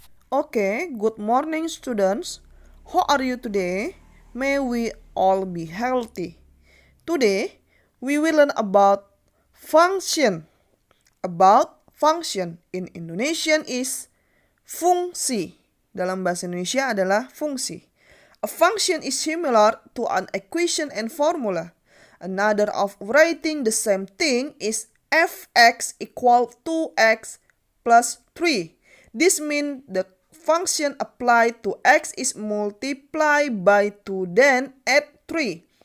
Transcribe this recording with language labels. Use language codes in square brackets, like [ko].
[en] Okay, good morning students. How are you today? May we all be healthy. Today, we will learn about function. About function in Indonesian is fungsi. [id] Dalam bahasa Indonesia adalah fungsi. [en] A function is similar to an equation and formula. Another of writing the same thing is fx equal 2x plus 3. This means the function applied to x is multiplied by 2 then add 3.